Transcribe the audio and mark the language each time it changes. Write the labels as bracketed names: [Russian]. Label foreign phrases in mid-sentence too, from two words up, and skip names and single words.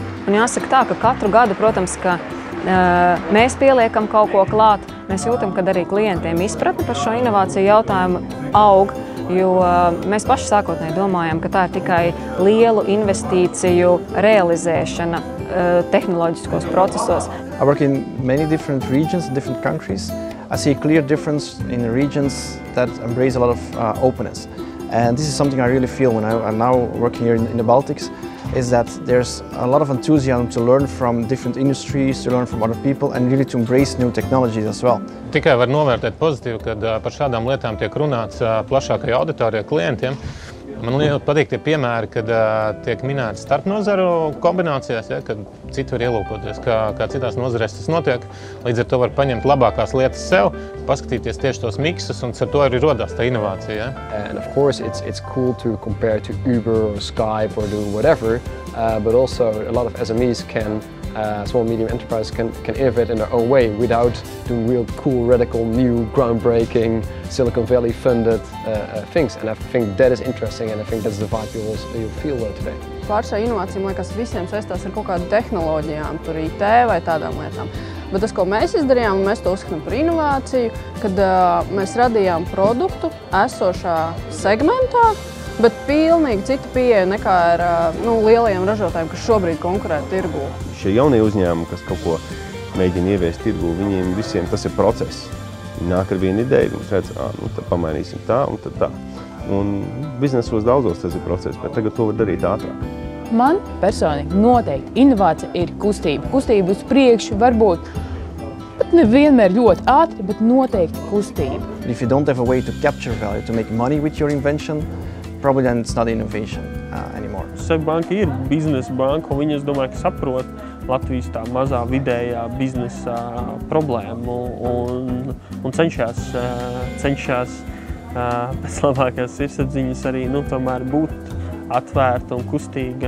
[Latvian] Un jāsaka tā, ka katru gadu, protams, ka mēs pieliekam kaut ko klāt. Mēs jūtam, ka arī klientiem izpratne par šo inovāciju jautājumu aug, jo mēs paši sākotnēji domājam, ka tā ir tikai lielu investīciju realizēšana tehnoloģiskos procesos. [English] I work in many different regions, different countries. I see a clear difference in the regions that embrace a lot of openness. And this is something I really feel when I'm now working here in the Baltics, is that there's a lot of enthusiasm to learn from different industries, to learn from other people, and really to embrace new technologies as well. [Latvian] Tikai var novērtēt pozitīvi, kad par šādām lietām tiek runāts plašākajai auditorijai klientiem. Man ļoti patīk tie piemēri, kad tiek minēti starpnozaru kombinācijās, ja, kad citi var ielūkoties, kā citās nozarēs tas notiek. Līdz ar to var paņemt labākās lietas sev, paskatīties tieši tos miksus, un ar to arī rodās tā inovācija. Ja. [English] And of course it's cool to compare to Uber or Skype or do whatever, but also a lot of SMEs can small and medium enterprises can innovate in their own way without doing real cool, radical, new, groundbreaking, Silicon Valley funded things. And I think that is interesting, and I think that's the vibe you'll feel today. [Latvian] Pāršā inovācija, man liekas, visiem saistās ar kaut kādu tehnoloģijām, tur IT vai tādām lietām. Bet tas, ko mēs izdarījām, mēs to uzskatām par inovāciju, kad mēs radījām produktu esošā segmentā, bet pilnīgi cita pieeja nekā ar lielajiem ražotājiem, kas šobrīd konkurē tirgū. Šie jaunie uzņēmumi, kas kaut ko mēģina ieviest tirgū, viņiem visiem tas ir process. Viņi nāk ar vienu ideju, viņi redz, tad pamainīsim tā un tad tā. Un biznesos daudzos tas ir process, bet tagad to var darīt ātrāk. Man personīgi noteikti inovācija ir kustība. Kustība uz priekšu varbūt pat nevienmēr ļoti ātri, bet noteikti kustība. [English] If you don't have a way to capture value, to make money with your invention, probably then it's not innovation anymore. [Latvian] SEB banka ir biznesa banka, un viņi, es domāju, ka saprot Latvijas tā mazā vidējā biznesa problēmu un cenšas pēc labākās sirdsapziņas arī tomēr būt atvērta un kustīga.